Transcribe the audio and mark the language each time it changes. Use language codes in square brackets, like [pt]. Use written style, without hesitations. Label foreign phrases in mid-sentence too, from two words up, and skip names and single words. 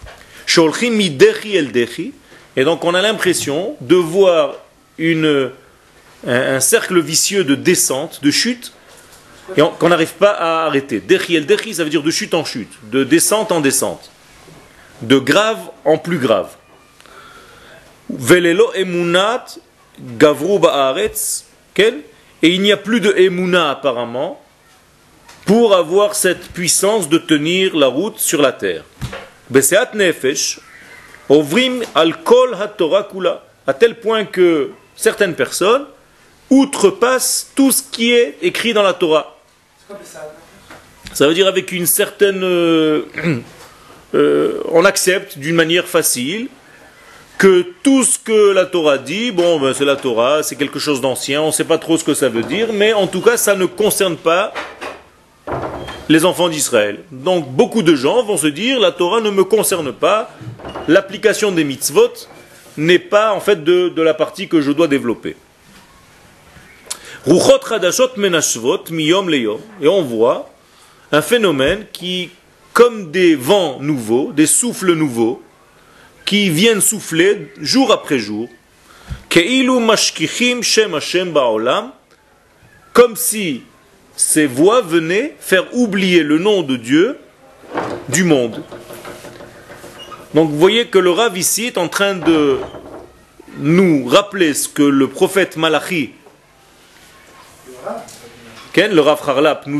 [fr] Et donc on a l'impression de voir un cercle vicieux de descente, de chute, et qu'on n'arrive pas à arrêter. [he] דחי אל דחי, [fr] ça veut dire de chute en chute, de descente en descente, de grave en plus grave. [he] ולא לאמונה גברו בארץ, [fr] et il n'y a plus de emuna apparemment pour avoir cette puissance de tenir la route sur la terre. [he] בשאט נפש עוברים על כל התורה כולה, [fr] à tel point que certaines personnes outrepassent tout ce qui est écrit dans la Torah. Ça veut dire avec une certaine on accepte d'une manière facile que tout ce que la Torah dit, bon, ben, c'est la Torah, c'est quelque chose d'ancien, on ne sait pas trop ce que ça veut dire, mais en tout cas, ça ne concerne pas les enfants d'Israël. Donc, beaucoup de gens vont se dire, la Torah ne me concerne pas, l'application des mitzvot n'est pas en fait de la partie que je dois développer. [he] רוחות חדשות מנשבות מיום ליום. [fr] Et on voit un phénomène qui, comme des vents nouveaux, des souffles nouveaux, qui viennent souffler jour après jour, [he] כאילו משכיחים שם השם בעולם, [fr] comme si ces voix venaient faire oublier le nom de Dieu du monde. Donc vous voyez que le Rav ici est en train de nous rappeler ce que le prophète Malachi, le Rav Harlap nous